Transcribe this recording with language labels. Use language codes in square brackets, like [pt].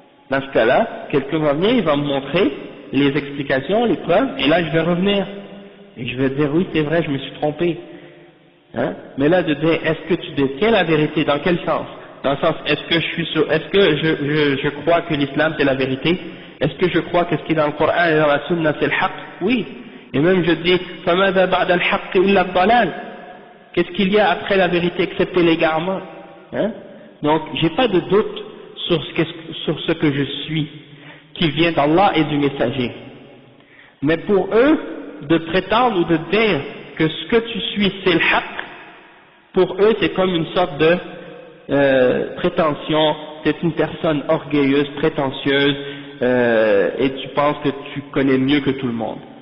[fr] Dans ce cas-là, quelqu'un va venir, il va me montrer les explications, les preuves, et là je vais revenir. Et je vais dire, oui c'est vrai, je me suis trompé. Hein? Mais là de dire, est-ce que tu détiens la vérité, dans quel sens? Dans le sens, est-ce que je crois que l'islam c'est la vérité? Est-ce que je crois que ce qui est dans le Coran et dans la Sunna c'est le haqq? Oui. Et même je dis, [ar] فَمَاذَا بَعْدَ الْحَقِّ إِلَّا الضَّلَالِ. [fr] Qu'est-ce qu'il y a après la vérité excepté l'égarement? Hein? Donc, j'ai pas de doute sur ce que je suis, qui vient d'Allah et du messager. Mais pour eux, de prétendre ou de dire que ce que tu suis c'est le haqq, pour eux c'est comme une sorte de prétention, c'est une personne orgueilleuse, prétentieuse, et tu penses que tu connais mieux que tout le monde.